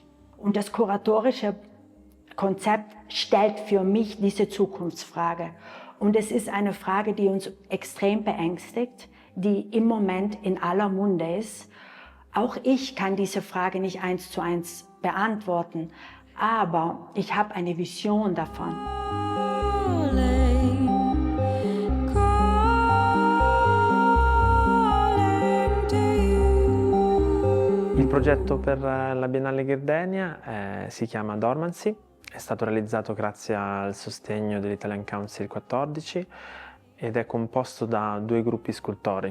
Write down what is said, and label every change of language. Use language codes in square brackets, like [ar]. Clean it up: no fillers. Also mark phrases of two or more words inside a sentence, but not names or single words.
[de] Und das kuratorische Konzept stellt für mich diese Zukunftsfrage. Und es ist eine Frage, die uns extrem beängstigt, die im Moment in aller Munde ist. Auch ich kann diese Frage nicht 1:1 beantworten, aber ich habe eine Vision davon. [it] Il progetto per la Biennale Gherdenia si chiama Dormancy, è stato realizzato grazie al sostegno dell'Italian Council 14 ed è composto da 2 gruppi scultori.